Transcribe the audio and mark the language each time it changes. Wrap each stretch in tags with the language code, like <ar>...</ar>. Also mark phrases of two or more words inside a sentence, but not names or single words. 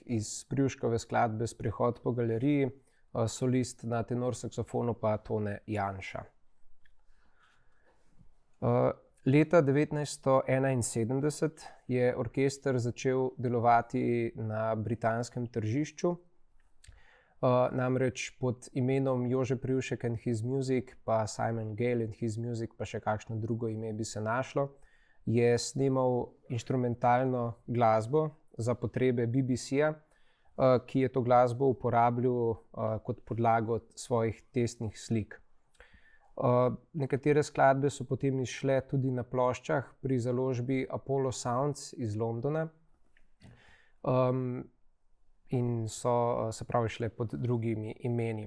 <sl>iz Privškove skladbe Sprehod po galeriji, solist na tenor saksofonu pa Tone Janša. Leta 1971 je orkester začel delovati na britanskem tržišču, namreč pod imenom Jože Privšek and his music, pa Simon Gale and his music, pa še kakšno drugo ime bi se našlo, je snemal inštrumentalno glasbo za potrebe BBC-ja, ki je to glasbo uporabljal kot podlago svojih testnih slik. Nekatere skladbe so potem izšle tudi na ploščah pri založbi Apollo Sounds iz Londona in so se pravi šle pod drugimi imeni.</sl>